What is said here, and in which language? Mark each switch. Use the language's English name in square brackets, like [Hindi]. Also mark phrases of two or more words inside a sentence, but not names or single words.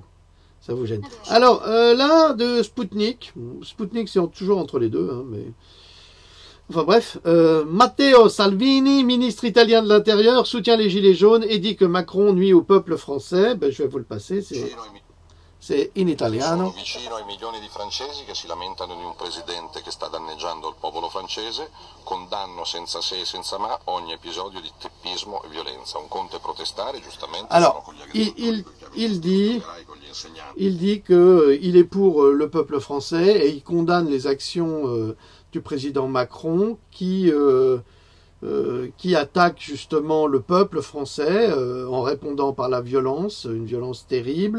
[French] Ça vous gêne. Alors, là, de Sputnik. Sputnik, c'est toujours entre les deux, hein, mais... Enfin bref, Matteo Salvini, ministre italien de l'Intérieur, soutient les Gilets jaunes et dit que Macron nuit au peuple français. Ben, je vais vous le passer, c'est [Italian] in italiano. Sono vicino ai milioni di francesi che si lamentano di un presidente che sta danneggiando il popolo francese, condanno senza se e senza ma ogni episodio di teppismo e violenza. Un conto è protestare, giustamente. [French] Alors, il dit qu'il est pour le peuple français et il condamne les actions du président Macron qui attaque justement le peuple français en répondant par la violence, une violence terrible.